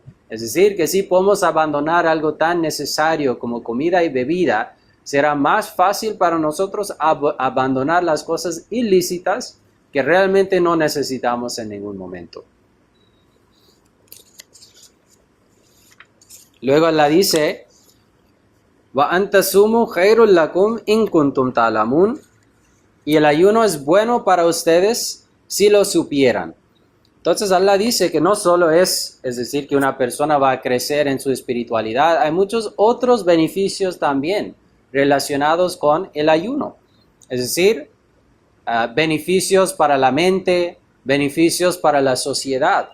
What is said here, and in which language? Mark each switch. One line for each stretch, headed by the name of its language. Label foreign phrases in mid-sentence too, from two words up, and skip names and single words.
Spanish: Es decir, que si podemos abandonar algo tan necesario como comida y bebida, será más fácil para nosotros abandonar las cosas ilícitas que realmente no necesitamos en ningún momento. Luego Allah dice,
Arabic: وأن تصوموا خير لكم إن كنتم تعلمون,
Spanish: y el ayuno es bueno para ustedes si lo supieran. Entonces Allah dice que no solo es decir, que una persona va a crecer en su espiritualidad, hay muchos otros beneficios también relacionados con el ayuno. Es decir, beneficios para la mente, beneficios para la sociedad.